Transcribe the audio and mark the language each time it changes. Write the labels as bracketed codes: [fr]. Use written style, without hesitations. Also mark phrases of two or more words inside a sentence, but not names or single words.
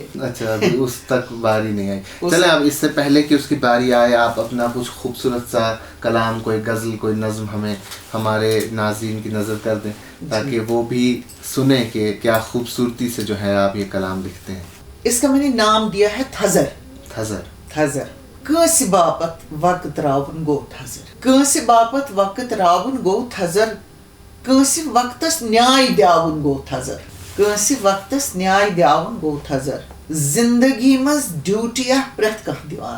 [ur] اچھا, ابھی اس تک باری نہیں آئی. چلیں اب اس سے پہلے کہ اس کی باری آئے, آپ اپنا کچھ خوبصورت سا کلام, کوئی غزل, کوئی نظم ہمیں ہمارے ناظرین کی نظر کر دیں تاکہ وہ بھی سنیں کہ کیا خوبصورتی سے جو ہے آپ یہ کلام لکھتے ہیں. اس کا میں نے نام دیا ہے تھزر. تھزر. تھزر. [ks] کٲنٛسہِ باپت وقت راوُن گوٚو تھزر. کٲنٛسہِ باپت وقت راوُن گوٚو تھزر. کٲنٛسہِ وقتس نیاے دِیاوُن گوٚو تھزر. کٲنٛسہِ وقتس نیاے دِیاوُن گوٚو تھزر. زندگی منٛز ڈیوٹیا پرٛٮ۪تھ کانٛہہ دِوان.